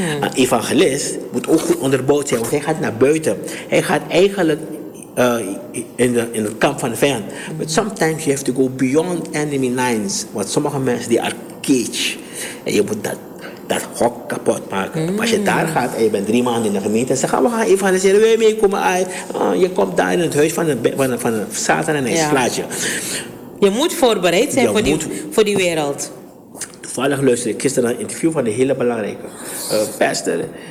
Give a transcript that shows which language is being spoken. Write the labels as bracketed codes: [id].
[nl] Een evangelist moet ook goed onderbouwd zijn, want hij gaat naar buiten. Hij gaat eigenlijk in het kamp van de vijand. Mm. [en] But sometimes you have to go beyond enemy lines, [nl] want sommige mensen die [en] are cage. [nl] En je moet dat hok kapot maken. Mm. Als je daar gaat en je bent 3 maanden in de gemeente en zegt, we gaan evangeliseren, wil je meekomen? Je komt daar in het huis van Satan en hij slaat je. Je moet voorbereid zijn voor die wereld. Toevallig luisterde ik gisteren een interview van een hele belangrijke pastor.